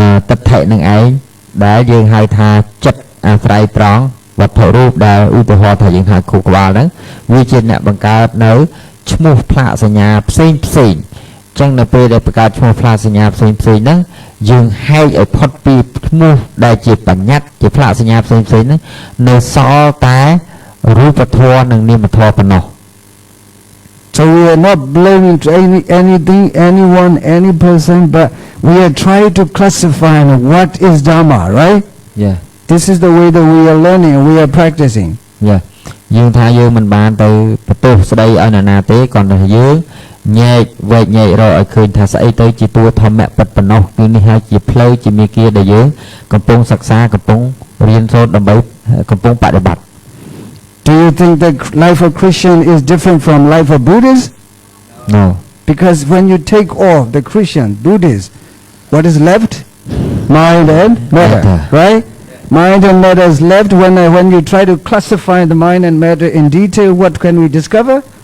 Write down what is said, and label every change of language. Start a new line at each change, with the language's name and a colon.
Khmer: ទិដ្ឋិនឹងឯងដែលយើងហៅថាចិត្តអាស្រ័យត្រង់វត្ថុរូបដែលឧទាហរណ៍ថាយើងហៅខួរក្បាលហ្នឹងវាជាអ្នកបង្កើតនៅឈ្មោះផ្លាកសញ្ញាផ្សេងអញ្ចឹងនៅពេលដែលបង្កើតឈ្មោះផ្លាកសញ្ញាផ្សេងហ្នឹងយើងហែកឲ្យផុតពីឈ្មោះដែលជាបញ្ញត្តិជាផ្លាកសញ្ញាផ្សេងហ្នឹងនៅសល់តែរូបធម៌និងនាមធម៌ប៉ុណ្ណោះ
English: So we are not blaming anything, anyone, any person, but we are trying to classify what is Dhamma, right? Yeah. This is the way that we are learning, we are practicing. Yeah.
Khmer: យើងថាយើងមិនបានទៅបន្ទោសស្ដីឲ្យនរណាទេគ្រាន់តែយើងញែកវែកញែករកឲ្យឃើញថាស្អីទៅជាតួធម្មៈពិតប៉ុណ្ណោះគឺនេះហើយជាផ្លូវជាមាគ៌ាដែលយើងកំពុងសិក្សាកំពុងរៀនសូត្រដើម្បីកំពុងបដិបត្តិ
English: Do you think that life of Christian is different from life of Buddhist? No. Because when you take off the Christian, Buddhist, what is left? Mind and matter, right? Mind and matter is left. When you try to classify the mind and matter in detail, what can we discover?